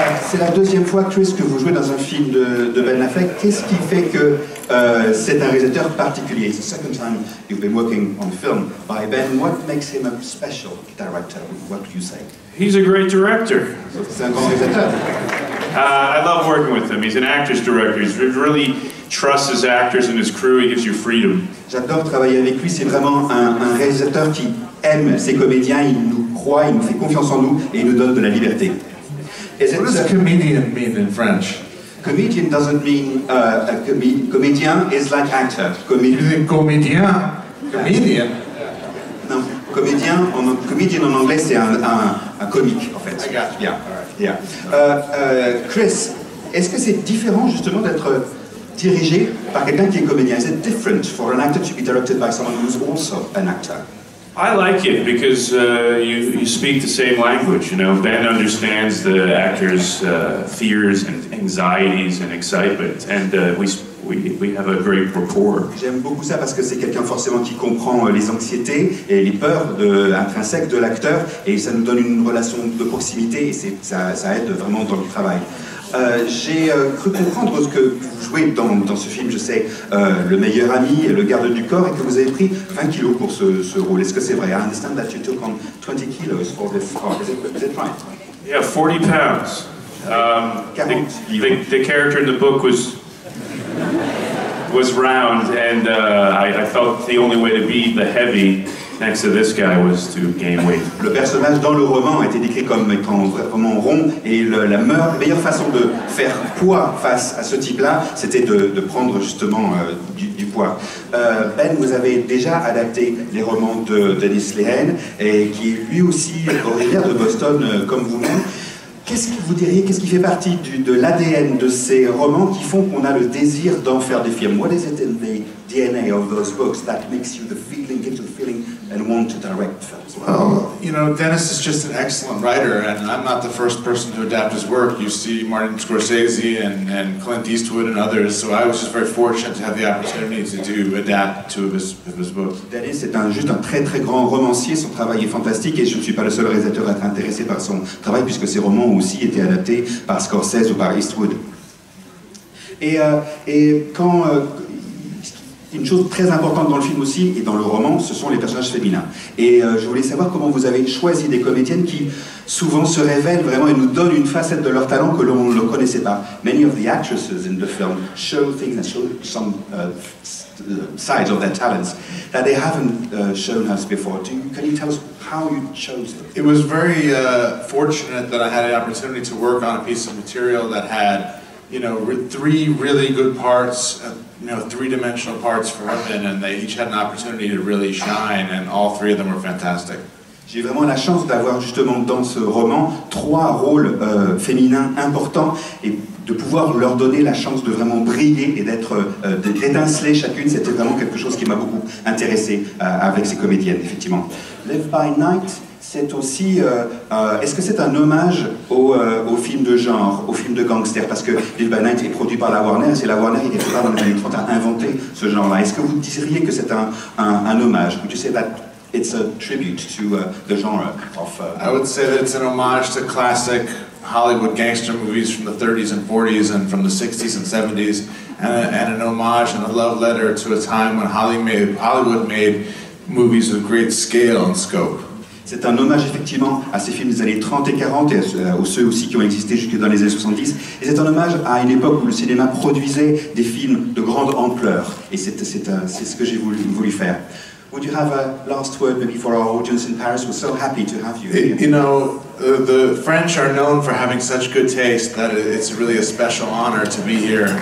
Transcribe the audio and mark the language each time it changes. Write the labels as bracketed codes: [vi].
[fr] C'est la deuxième fois, Chris, que vous jouez dans un film de Ben Affleck. Qu'est-ce qui fait que c'est un réalisateur particulier? [en] It's the second time you've been working on film by Ben. What makes him a special director? What would you say? He's a great director. [fr] C'est un grand réalisateur. [en] I love working with him. He's an actor's director. He really trusts his actors and his crew. He gives you freedom. [fr] J'adore travailler avec lui. C'est vraiment un réalisateur qui aime ses comédiens. Il nous croit, il nous fait confiance en nous et il nous donne de la liberté. [en] What does comedian mean in French? Comedian doesn't mean comédien is like actor. Comédien. Comedian. [fr] Non, comédien en anglais c'est un comique en fait. [en] I got you. Yeah. [fr] Chris, est-ce que c'est différent justement d'être dirigé par quelqu'un qui est comédien? [en] Is it different for an actor to be directed by someone who's also an actor? I like it because you speak the same language. You know, Ben understands the actor's fears and anxieties and excitement, and we have a great rapport. [fr] J'aime beaucoup ça parce que c'est quelqu'un forcément qui comprend les anxiétés et les peurs intrinsèques de l'acteur, et ça nous donne une relation de proximité et ça aide vraiment dans le travail. J'ai cru comprendre que vous jouez dans ce film, je sais, le meilleur ami et le garde du corps, et que vous avez pris 20 kilos pour ce rôle. Est-ce que c'est vrai? [en] I understand that you took on 20 kilos for this part. Is it right? Yeah, 40 pounds. The character in the book was round, and I felt the only way to be the heavy next to this guy was to gain weight. [fr] Le personnage dans le roman a été décrit comme étant vraiment rond, et la meilleure façon de faire poids face à ce type-là, c'était de prendre justement du poids. Ben, vous avez déjà adapté les romans de Dennis Lehane, et qui est lui aussi originaire de Boston comme vous-même. Qu'est-ce que vous diriez, qu'est-ce qui fait partie de l'ADN de ces romans qui font qu'on a le désir d'en faire des films? [en] What is it in the DNA of those books that makes you gives you the feeling and want to direct films? Well, you know, Dennis is just an excellent writer, and I'm not the first person to adapt his work. You see Martin Scorsese and Clint Eastwood and others, so I was just very fortunate to have the opportunity to adapt two of his books. [fr] Dennis est juste un très très grand romancier, son travail est fantastique, et je ne suis pas le seul réalisateur à être intéressé par son travail, puisque ses romans ont aussi été adaptés par Scorsese ou par Eastwood. Et quand... une chose très importante dans le film aussi, et dans le roman, ce sont les personnages féminins. Et je voulais savoir comment vous avez choisi des comédiennes qui souvent se révèlent vraiment et nous donnent une facette de leur talent que l'on ne connaissait pas. [en] Many of the actresses in the film show things and show some sides of their talents that they haven't shown us before. Can you tell us how you chose them? It was very fortunate that I had the opportunity to work on a piece of material that had, you know, three really good parts, you know, three-dimensional parts for women, and they each had an opportunity to really shine, and all three of them were fantastic. [fr] J'ai vraiment la chance d'avoir justement dans ce roman 3 rôles féminins importants, et de pouvoir leur donner la chance de vraiment briller et d'étinceler chacune. C'était vraiment quelque chose qui m'a beaucoup intéressé avec ces comédiennes, effectivement. Live by Night, c'est aussi... est-ce que c'est un hommage au film de genre, au film de gangster? Parce que Live by Night est produit par la Warner, et c'est la Warner qui, quelque part, dans les années 30, a inventé ce genre-là. Est-ce que vous diriez que c'est un hommage? [en] Would you say that it's a tribute to the genre of... I would say that it's an homage to classic Hollywood gangster movies from the 30s and 40s and from the 60s and 70s, and an homage and a love letter to a time when Hollywood made movies with great scale and scope. [fr] C'est un hommage effectivement à ces films des années 30 et 40 et à ceux aussi qui ont existé jusque dans les années 70. Et c'est un hommage à une époque où le cinéma produisait des films de grande ampleur. Et c'est ce que j'ai voulu faire. [en] Would you have a last word maybe for our audience in Paris? We're so happy to have you here. You know, the French are known for having such good taste that it's really a special honor to be here.